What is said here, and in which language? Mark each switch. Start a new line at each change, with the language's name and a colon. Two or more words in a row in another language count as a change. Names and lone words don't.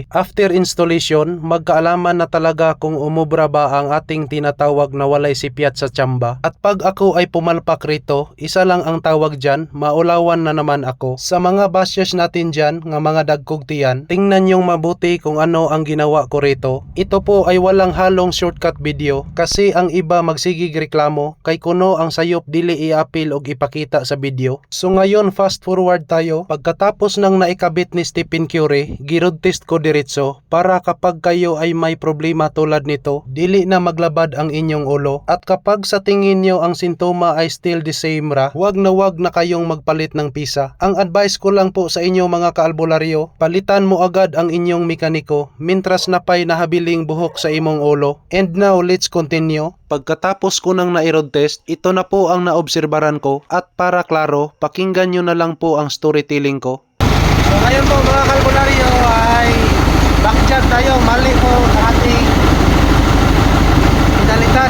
Filipino: After installation, magkaalaman na talaga kung umubra ba ang ating tinatawag na
Cebuano: walay sipyat
Filipino: sa tsamba. At pag ako ay pumalpak rito, isa lang ang tawag dyan, maulawan na naman ako. Sa mga bashers natin dyan,
Cebuano: nga mga dagkog tiyan,
Filipino: tingnan yung mabuti kung ano ang ginawa ko rito. Ito po ay walang halong
English: shortcut video,
Filipino: kasi ang iba
Cebuano: magsigig reklamo, kay kuno ang sayop dili i-appeal og ipakita sa video.
Filipino: So ngayon,
English: fast forward
Filipino: tayo. Pagkatapos nang naikabit ni Stephen Curry, giroad test ko diretso para kapag kayo ay may problema tulad nito,
Cebuano: dili na maglabad ang inyong ulo.
Filipino: At kapag sa tingin nyo ang sintoma ay
English: still the same
Filipino: ra, wag na kayong magpalit ng pisa. Ang advice ko lang po sa inyo mga kaalbularyo, palitan mo agad ang inyong mekaniko
Cebuano: mintras napay nahabiling buhok sa imong ulo.
English: And now, let's continue.
Filipino: Pagkatapos ko nang na-road test, ito na po ang naobserbaran ko at para klaro, pakinggan nyo na lang po ang storytelling ko. So ngayon po mga kalbularyo ay backjab tayo, mali po sa ating pinalitan.